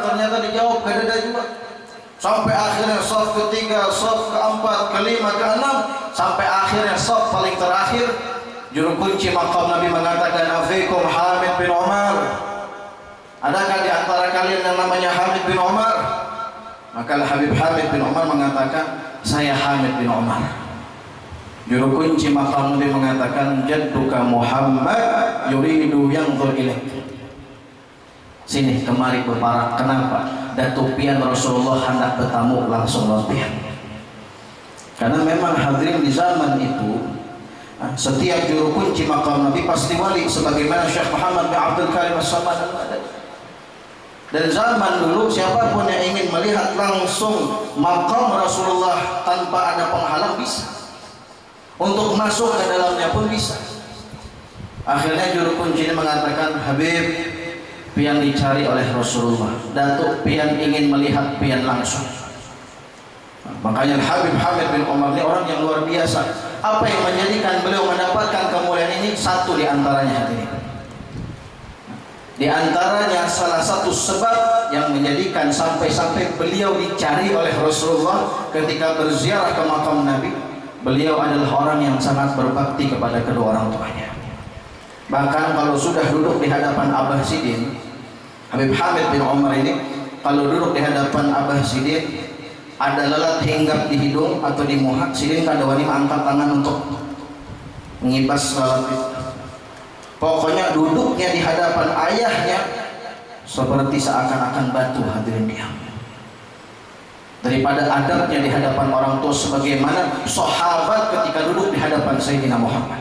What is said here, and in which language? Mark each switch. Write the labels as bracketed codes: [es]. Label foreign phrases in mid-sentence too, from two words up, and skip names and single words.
[id] Ternyata dijawab ada juga. Sampai akhirnya shaf ketiga, shaf keempat, kelima, keenam, sampai akhirnya shaf paling terakhir, juru kunci makam Nabi mengatakan, afikum Hamid bin Umar. Adakah di antara kalian yang namanya Hamid bin Umar? Maka Habib Hamid bin Umar mengatakan, saya Hamid bin Umar. Juru kunci makam Nabi mengatakan, [ar] جدك محمد يريد ينظر إليك. [bjn] Sini kemari berparak. Kenapa? Datuk pian Rasulullah hendak bertamu langsung pian. [id] Karena memang hadirin di zaman itu setiap juru kunci makam Nabi pasti wali, sebagaimana Syekh Muhammad bin Abdul Karim As-Samad. Dan zaman dulu siapapun yang ingin melihat langsung makam Rasulullah tanpa ada penghalang bisa. Untuk masuk ke dalamnya pun bisa. Akhirnya juru kunci ini mengatakan, Habib, pian dicari oleh Rasulullah. Datuk pian ingin melihat pian langsung. Makanya Habib Hamid bin Umar ini orang yang luar biasa. Apa yang menjadikan beliau mendapatkan kemuliaan ini? Satu di antaranya hadirin. Di antaranya salah satu sebab yang menjadikan sampai-sampai beliau dicari oleh Rasulullah ketika berziarah ke makam Nabi, beliau adalah orang yang sangat berbakti kepada kedua orang tuanya. Bahkan kalau sudah duduk di hadapan Abah Sidin, Habib Hamid bin Umar ini kalau duduk di hadapan Abah Sidin, ada lalat hinggap di hidung atau di muhak, [bjn] Sidin kada wani [id] angkat tangan untuk mengibas lalat itu. Pokoknya duduknya di hadapan ayahnya seperti seakan-akan batu hadirin diam. Daripada adabnya di hadapan orang tua sebagaimana sahabat ketika duduk di hadapan Sayyidina Muhammad.